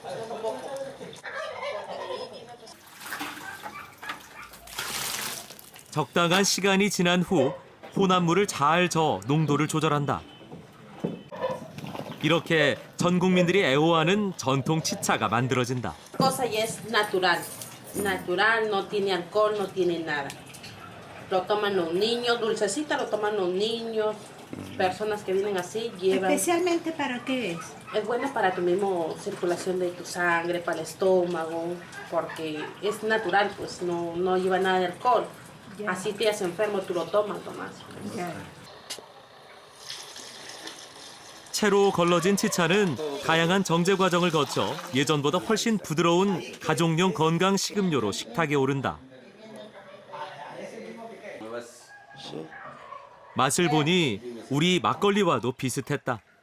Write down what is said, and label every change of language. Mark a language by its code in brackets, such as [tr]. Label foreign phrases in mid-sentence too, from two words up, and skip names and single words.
[ko] 적당한 시간이 지난 후 혼합물을 잘 저어 농도를 조절한다. 이렇게 전 국민들이 애호하는 전통 치차가 만들어진다. [es] Cosa ya es natural. Natural, no tiene alcohol, no tiene nada. Lo toman los niños, dulcecita lo toman los niños, personas que vienen así llevan. ¿Especialmente para qué es? Es bueno para tu misma circulación de tu sangre, para el estómago, porque es natural, pues no lleva nada de alcohol. Así te haces enfermo, tú lo tomas. [ko] 채로 걸러진 치차는 다양한 정제 과정을 거쳐 예전보다 훨씬 부드러운 가족용 건강 식음료로 식탁에 오른다. 맛을 보니 우리 막걸리와도 비슷했다.